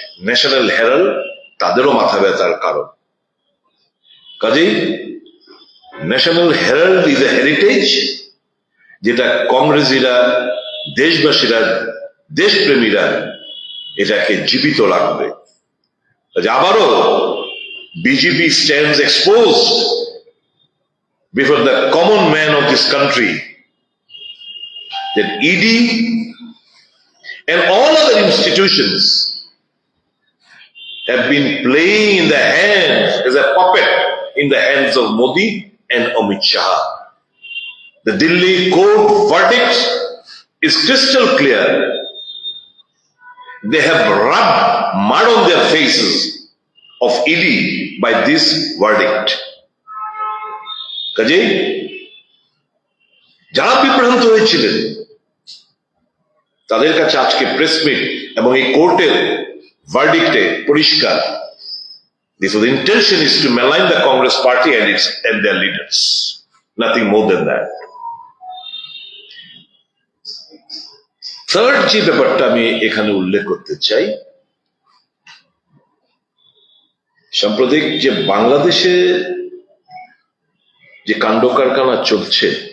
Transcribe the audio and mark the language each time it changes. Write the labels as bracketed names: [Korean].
[Bangla] National Herald তাদেরও মাথা ব্যথার কারণ। কাজেই [English] National Herald is a heritage, [Bangla] যেটা কংগ্রেসীরা, দেশবাসীরা, দেশপ্রেমীরা এটাকে জীবিত রাখবে। [English] আবারও BJP stands exposed before the common man of this country that ED and all other institutions have been playing in the hands as a puppet in the hands of Modi and Amit Shah. The Delhi court verdict is crystal clear. They have rubbed mud on their faces of ED by this verdict. [Bangla] কাজেই যারা বিভ্রান্ত হয়েছিলেন তাদের কাছে আজকে press meet এবং এই কোর্টের ভার্ডিক্টে পরিষ্কার, [English] this was intention is to malign the Congress party and their leaders, nothing more than that. [Bangla] Third যে ব্যাপারটা আমি এখানে উল্লেখ করতে চাই, সাম্প্রতিক যে বাংলাদেশে যে কাণ্ড কারখানা চলছে,